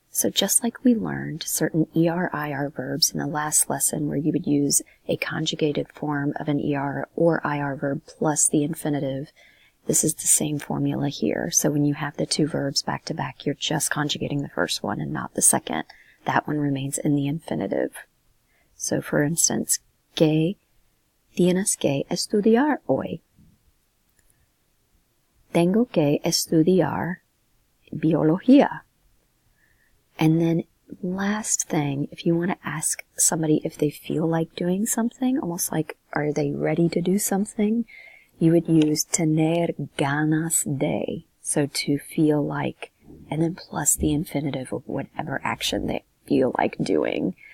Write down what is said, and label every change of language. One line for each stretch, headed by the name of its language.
English: So just like we learned certain ER-IR verbs in the last lesson where you would use a conjugated form of an ER or IR verb plus the infinitive, this is the same formula here. So when you have the two verbs back to back, you're just conjugating the first one and not the second. That one remains in the infinitive.
Spanish: So for instance, que tienes que estudiar hoy. Tengo que estudiar biología.
English: And then last thing, if you want to ask somebody if they feel like doing something, almost like, are they ready to do something? you would use tener ganas de, so to feel like, and then plus the infinitive of whatever action they feel like doing.